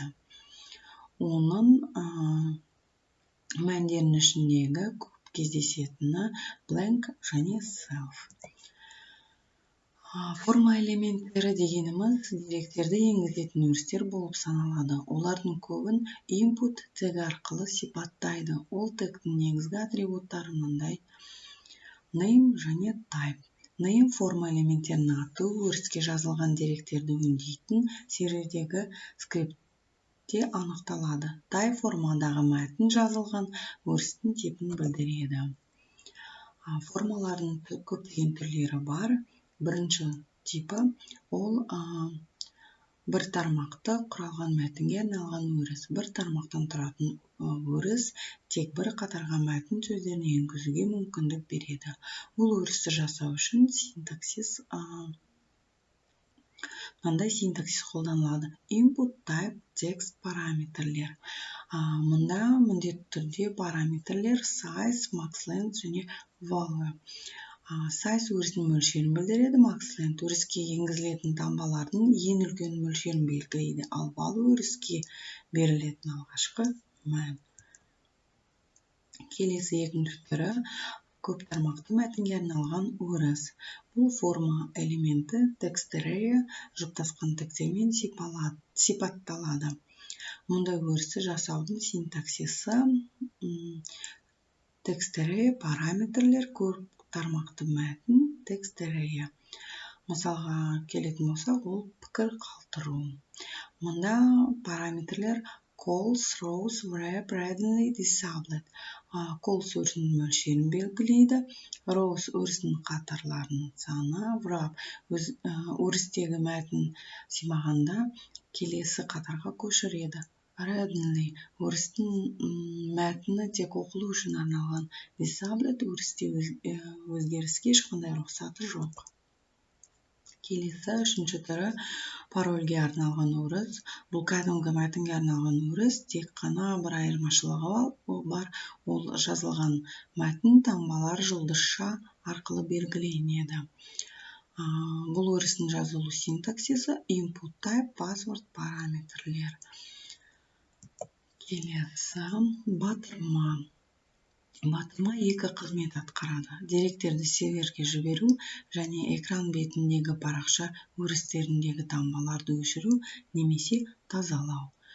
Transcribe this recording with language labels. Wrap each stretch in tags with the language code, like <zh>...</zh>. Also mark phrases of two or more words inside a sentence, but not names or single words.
<kk>Оның мәндерінің ішіндегі көп кездесетіні blank және self. Форма элементтері дегеніміз деректерді енгізетін өрістер болып саналады. Олардың көбін input тегі арқылы сипаттайды. Ол тегтің негізгі атрибуттары мынандай: name және type. Name форма элементтерінің аты, өріске жазылған деректерді өңдейтін сервердегі скриптте анықталады. Type формадағы мәтін жазылған өрістің типін білдіреді. Формалардың көптеген түрлері бар. Бірінші типі ол бір тармақты құралған мәтінге арналған өріс. Бір тармақтан тұратын өріс тек бір қатарға мәтін сөздерін енгізуге мүмкіндік береді. Бұл өрісті жасау үшін мынандай синтаксис қолданылады.</kk> <en>Input, type, text,</en> <kk>параметрлер. Мұнда міндетті түрде параметрлер size, maxLength және value. Size өрісінің мөлшерін білдіреді, maxLength өріске енгізілетін таңбалардың ең үлкен мөлшерін белгілейді, ал value өріске берілетін алғашқы мән. Келесі екінші түрі көп тармақты мәтінге арналған өріс. Бұл форма элементі</kk> <en>text array</en> <kk>жұптасқан тегтермен сипатталады. Мұндай өрісті жасаудың синтаксисі</kk> <en>text array,</en> <kk>параметрлер, көп тармақты мәтін,</kk> <en>text array.</en> <kk>Мысалға келетін болсақ, ол пікір қалдыру. Мұнда параметрлер</kk> <en>calls, rows, wrap, readily, disabled.</en> <kk>Calls өрісінің мөлшерін белгілейді, rows өрісінің қатарларының саны, wrap өрістегі мәтін симағанда келесі қатарға көшіреді. Readily өрістің мәтіні тек оқылу үшін арналған. Disabled өрісте өзгеріске ешқандай рұқсаты жоқ. Келесі үшінші түрі парольге арналған өріс. Бұл кәдімгі мәтінге арналған өріс, тек қана бір айырмашылығы бар. Ол жазылған мәтін таңбалар жұлдызша арқылы белгіленеді. Бұл өрістің жазылу синтаксисі</kk> <en>input, type, password,</en> <kk>параметрлер. Келесі батырма. Батырма екі қызмет атқарады. Деректерді серверге жіберу және экран бетіндегі парақша өрістеріндегі таңбаларды өшіру немесе тазалау.</kk>